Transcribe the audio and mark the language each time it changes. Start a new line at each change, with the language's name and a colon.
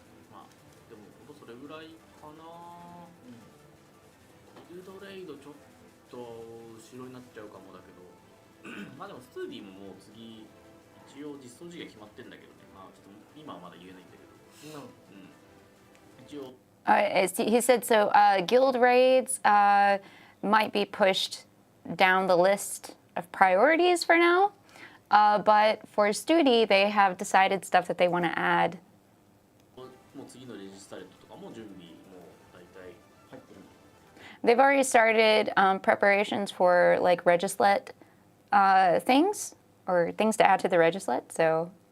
Japanese: まあでも本当それぐらいかな。ギルドレイドちょっと後ろになっちゃうかもだけど、まあでもストゥーディももう次一応実装時期が決まってんだけどね。まあちょっと今はまだ言えないんだけど。一応。
English: He said so. Guild raids might be pushed down the list of priorities for now, but for Studi, they have decided stuff that they want to add.
Japanese: もう次のレジスタレットとかも準備もう大体入ってる。
English: They've already started preparations for like Regislet things or things to add to the Regislet. So.